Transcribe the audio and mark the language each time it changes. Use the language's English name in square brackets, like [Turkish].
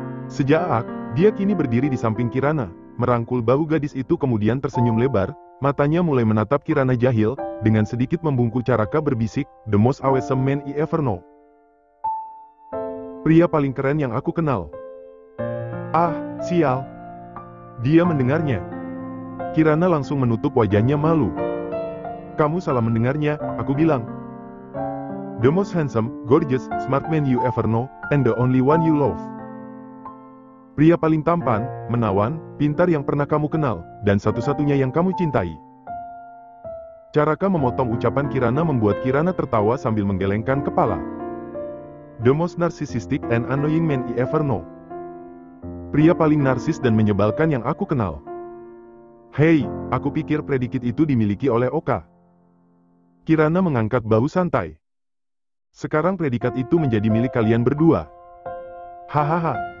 [Indonesian] Sejak dia kini berdiri di samping Kirana, merangkul bahu gadis itu kemudian tersenyum lebar, matanya mulai menatap Kirana jahil, dengan sedikit membungkuk Caraka berbisik, [English] the most awesome man I ever know. [Indonesian] Pria paling keren yang aku kenal. Ah, sial. Dia mendengarnya. Kirana langsung menutup wajahnya malu. Kamu salah mendengarnya, aku bilang. [English] The most handsome, gorgeous, smart man you ever know, and the only one you love. [Indonesian] Pria paling tampan, menawan, pintar yang pernah kamu kenal, dan satu-satunya yang kamu cintai. Caraka memotong ucapan Kirana membuat Kirana tertawa sambil menggelengkan kepala. [English] The most narcissistic and annoying man I ever know. [Indonesian] Pria paling narsis dan menyebalkan yang aku kenal. Hei, aku pikir predikat itu dimiliki oleh Oka. Kirana mengangkat bahu santai. Sekarang predikat itu menjadi milik kalian berdua. Hahaha.